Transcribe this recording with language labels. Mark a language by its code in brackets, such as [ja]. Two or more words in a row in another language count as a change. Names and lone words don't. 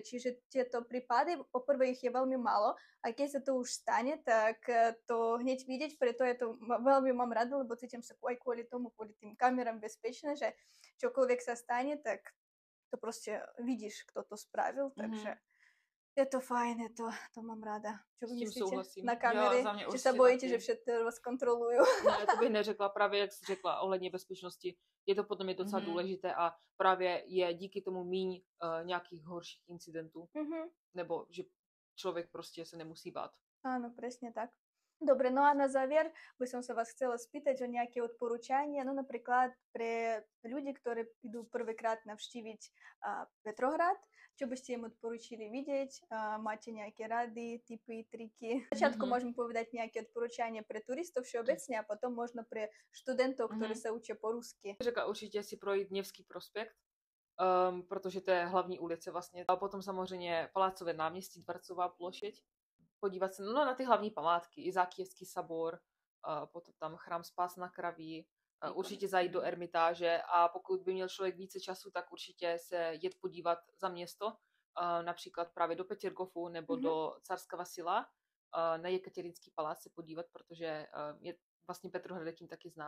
[sk] Čiže tieto prípady, poprvé ich je veľmi málo a keď sa to už stane, tak to hneď vidieť, preto je to veľmi mám rada, lebo cítim sa aj kvôli tomu, kvôli tým kamerám bezpečné, že čokoľvek sa stane, tak to proste vidíš, kto to spravil, takže je to fajn, to mám ráda. Čo vy myslíte na kamery? Či sa bojíte, že všetko vás kontrolujú? [cs] Ne, to bych neřekla, právě jak jsi řekla ohledně bezpečnosti. Je to podle mě docela důležité a právě je díky tomu míň nějakých horších incidentů. Nebo že člověk prostě se nemusí bát. [sk] Áno, presne tak. Dobre, no a na záver by som sa vás chcela spýtať o nejaké odporúčania, no napríklad pre ľudí, ktorí idú prvýkrát navštíviť Petrohrad, čo by ste im odporúčili vidieť, máte nejaké rady, tipy, triky. V začiatku môžem povedať nejaké odporúčania pre turistov všeobecne a potom možno pre študentov, ktorí sa učia po rusky. [cs] Řekla určitě si projít Nevský prospekt, protože to je hlavní ulice vlastně. A potom samozřejmě Palácové náměstí, Dvorcová plošeď. Podívat se na ty hlavní památky, Izákijevský sabor, potom tam chrám Spásna kraví, určitě zajít do Ermitáže a pokud by měl člověk více času, tak určitě se jet podívat za město, například právě do Petěrgofu nebo do Carska Vasila, na Jekatěrinský palác se podívat, protože je vlastně Petrohrad tím taky známý.